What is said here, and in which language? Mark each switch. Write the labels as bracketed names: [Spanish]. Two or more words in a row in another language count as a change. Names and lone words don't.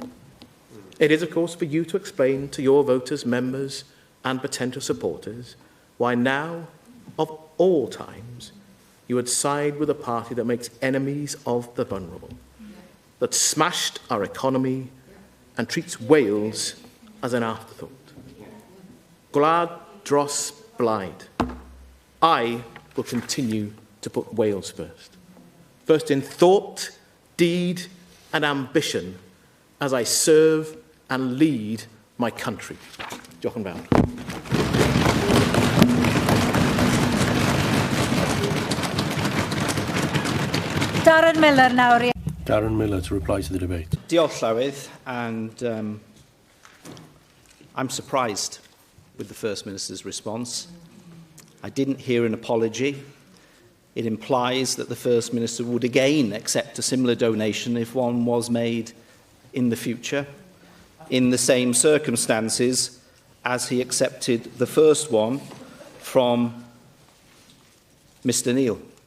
[English] It is, of course, for you to explain to your voters, members and potential supporters why now, of all times, you would side with a party that makes enemies of the vulnerable, that smashed our economy and treats Wales as an afterthought. [Welsh] Gwlad dros blaid. [English] I will continue to put Wales first. First in thought, deed and ambition as I serve and lead my country. [Welsh] Diolch yn fawr. [English] Darren Miller now. Darren Miller to reply to the debate. [Welsh] Diolch Llywydd, [English] and I'm surprised with the First Minister's response. I didn't hear an apology. It implies that the First Minister would again accept a similar donation if one was made in the future, in the same circumstances as he accepted the first one from Mr Neil.